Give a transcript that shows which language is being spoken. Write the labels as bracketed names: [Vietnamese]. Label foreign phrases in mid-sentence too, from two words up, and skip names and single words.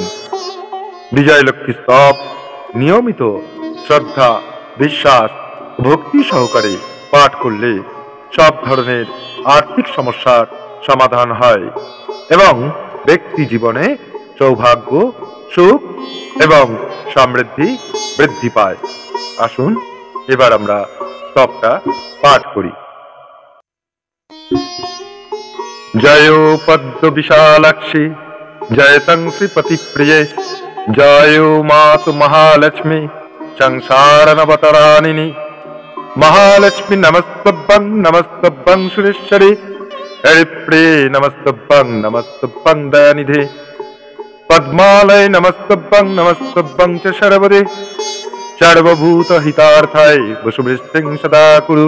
[Bangla] বিজয়লক্ষ্মী স্তব নিয়মিত শ্রদ্ধা, বিশ্বাস ও ভক্তি সহকারে পাঠ করলে সব ধরনের আর্থিক সমস্যার সমাধান হয় এবং ব্যক্তি জীবনে সৌভাগ্য, সুখ এবং সমৃদ্ধি বৃদ্ধি পায়। আসুন এবার আমরা স্তবটা পাঠ করি। [Sanskrit] জয়ো পদ্ম বিশালাক্ষী জয়তং শ্রীপতি প্রিয়ে, জয়ো মাতু মহালক্ষ্মী সংসারনবতরানিনি। মহালক্ষ্মী নমস্তভ্যং নমস্তভ্যং সুরেশ্বরী, হরিপ্রিয়ে নমস্তভ্যং নমস্তভ্যং দয়ানিধে, পদ্মালয় নমস্তভ্যং নমস্তভ্যং চ সর্বদে, সর্বভূত হিতার্থায় বসুবৃষ্টিং সদা কুরু।